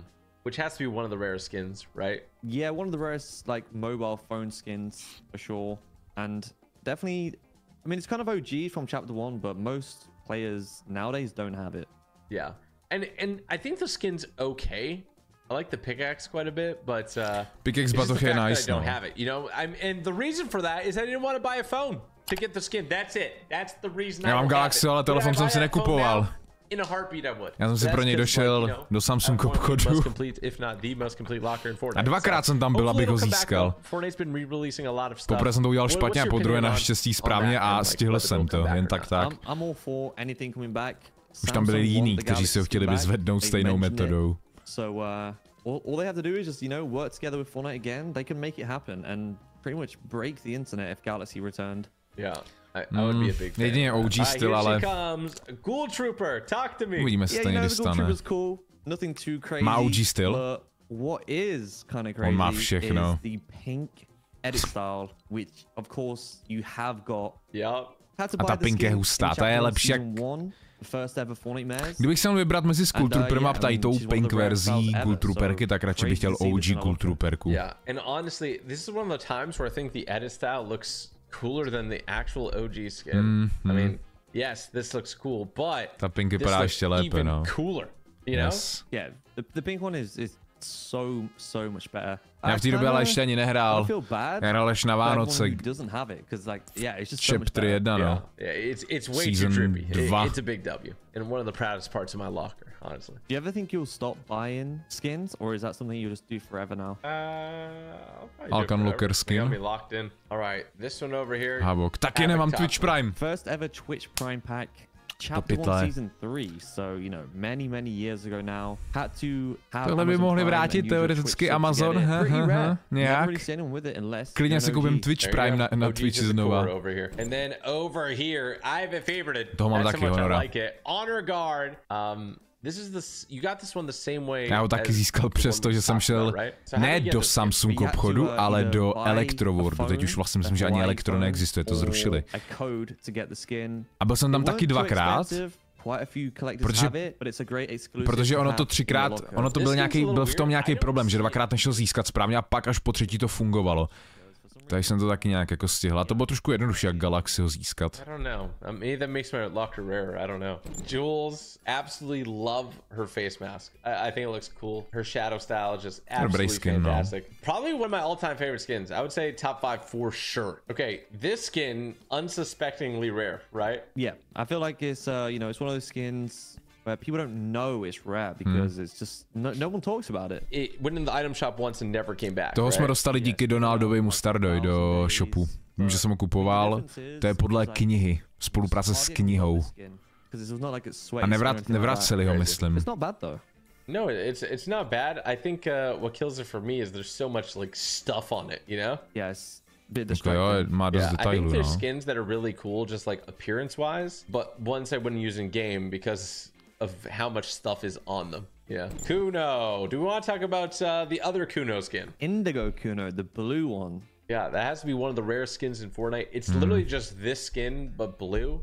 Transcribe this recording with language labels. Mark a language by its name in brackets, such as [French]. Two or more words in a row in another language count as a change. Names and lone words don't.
[English] Which has to be one of the rarest skins, right? Yeah, one of the rarest mobile phone skins for sure. And definitely, I mean, it's kind of OG from chapter 1, but most players nowadays don't have it. Yeah. And I think the skin's okay. I like the pickaxe quite a bit, but [Czech] pickaxe batoh je nice. [English] I don't have it. And the reason for that is I didn't want to buy a phone to get the skin. That's it. That's the reason I [Czech] mám Galaxy, ale telefon jsem si nekupoval. [English] In a heartbeat I would. [Czech] Já jsem si pro něj došel do Samsung obchodu. A dvakrát jsem tam byl, abych ho získal. Poprvé jsem to udělal špatně a podruhé naštěstí správně a stihl jsem to, jen tak. Už tam byli jiní, kteří si ho chtěli vyzvednout stejnou metodou. [English] All they have to do is just, work together with Fortnite again. They can make it happen and pretty much break the internet if Galaxy returned. Yeah. I would be a big fan. [Czech] Jedině OG styl, ale... [English] Ghoul Trooper, talk to me. [Czech] Uvidíme, co tady dostane. [English] Cool. Nothing too crazy. [Czech] Má OG styl? [English] What is kind of crazy [Czech] on má všechno. [English] Is the pink edit style, which of course you have got. Yep. [Czech] A ta pink je hustá, ta je lepší jak... Kdybych se měl vybrat mezi Ghoul Trooperem a tady tou pink verzí Ghoul Trooperky, tak radši bych chtěl OG Ghoul Trooperku. [English] Yeah, and honestly, this is one of the times where I think the edit style looks cooler than the actual OG skin. I mean, yes, this looks cool, but [Czech] ta pink vypadá ještě lépe, no. [English] Cooler, you know? Yeah, the pink one is so much better. [Czech] Já v té době ale ještě ani nehrál. Já hrál až na Vánoce. [English] Chapter 1, no. It's way too trippy. It's a big W. And one of the proudest parts of my locker, honestly. Do you ever think you'll stop buying skins, or is that something you just do forever now? Alkan Locker skin. I'll be locked in. All right, this one over here. [Czech] Havok. Taky nemám Twitch Prime. [English] First ever Twitch Prime pack. Chapter 1 season 3, so many years ago now. Had to have. [Czech] Tohle by mohli vrátit teoreticky Amazon, nějak. Klidně si koupím Twitch Prime na Twitchi znova. [English] And then over here, I have a favorite. [Czech] Toho mám taky honora. Honor Guard. Já ho taky získal přesto, že jsem šel ne do Samsung obchodu, ale do Electroworldu. Teď už vlastně myslím, že ani Elektro neexistuje, to zrušili. A byl jsem tam taky dvakrát. Protože ono to třikrát, ono to byl v tom nějaký problém, že dvakrát nešel získat správně a pak až po třetí to fungovalo. Takže jsem to taky nějak jako stihl. A to bylo trošku jednodušší, jak Galaxy ho získat. [English] I don't know. Maybe that makes my locker rare. I don't know. Jules, absolutely love her face mask. I think it looks cool. Her shadow style is just absolutely fantastic. Probably one of my all-time favorite skins. I would say top 5 for sure. Okay, this skin, unsuspectingly rare, right? Yeah, I feel like it's you know, it's one of those skins where people don't know it's rare because it's just no one talks about it. It went in the item shop once and never came back. [Czech] Toho jsme dostali díky Donaldovi Mustardovi do shopu. Vím, že jsem ho kupoval. To je podle knihy. Spolupráce s knihou. A nevraceli ho, myslím. [English] It's not bad though. No, it's not bad. I think what kills it for me is there's so much like stuff on it, you know? Yes. [Czech] Okay, jo, má dost detailů, [English] I think there's skins that are really cool just like appearance-wise, but ones I wouldn't use in game because of how much stuff is on them. Yeah. Kuno. Do we want to talk about the other Kuno skin? Indigo Kuno, the blue one. Yeah, that has to be one of the rare skins in Fortnite. It's literally just this skin, but blue.